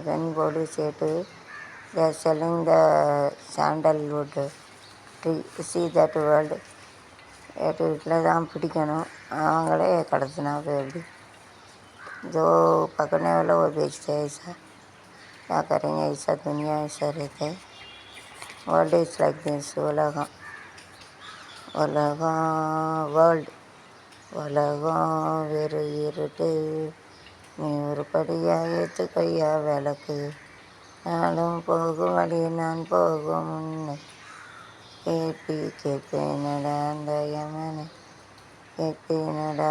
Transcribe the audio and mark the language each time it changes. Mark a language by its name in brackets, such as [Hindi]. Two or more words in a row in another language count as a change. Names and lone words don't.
[Tamil] பெண் போலீஸ் ஏட்டு [English] they are selling the sandalwood tree. See that world. [Tamil] ஏட்டு வீட்டில் தான் பிடிக்கணும், அவங்களே கடத்தினா எப்படி? [Hindi] जो पकड़ने वाला वो बेचते हैं. ऐसा क्या करेंगे? ऐसा दुनिया ऐसा रहता है. [English] World is like this. [Tamil] உலகம் வேர்ல்டு உலகம் வெறு இருட்டு, நீ ஒரு படியாக ஏற்றுக்கையா விளக்கு, நானும் போகும் வழி நான் போகும் முன்னே கேட்பேனடா அந்த யமனை கேட்பேனடா.